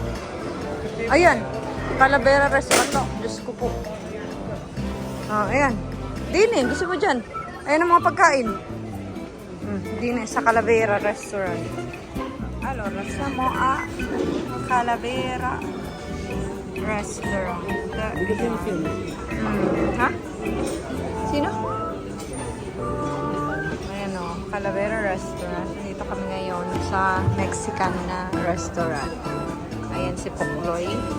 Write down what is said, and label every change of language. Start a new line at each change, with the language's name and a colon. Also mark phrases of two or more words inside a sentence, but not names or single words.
Filipino: Ayan. Calavera Restaurant to. Diyos ko po. Ayan. Dine, gusto mo dyan? Ayan ang mga pagkain. Dine, sa Calavera Restaurant.
Italian: Allora, siamo a Calavera Restaurant.
Filipino: Ha? Sino? Ayan o, Calavera Restaurant. Dito kami ngayon sa Mexican na restaurant. Ayan si Pokloy.